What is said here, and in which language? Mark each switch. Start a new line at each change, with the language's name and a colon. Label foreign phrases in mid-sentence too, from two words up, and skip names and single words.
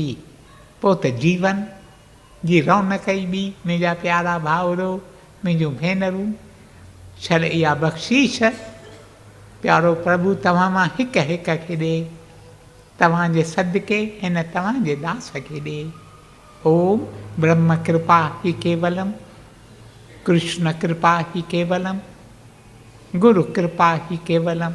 Sindhi: पोइ त जीवन जी रौनक ई ॿी। मुंहिंजा प्यारा भाउरो, मुंहिंजूं भेनरूं, छल इहा बख़्शीश प्यारो प्रभु तव्हां मां हिक हिक खे ॾे, तव्हांजे सदके हिन तव्हांजे दास खे ॾे।
Sanskrit: ओम ब्रह्म कृपा ही केवलम, कृष्ण कृपा ही केवलम, गुरु कृपा ही केवलम।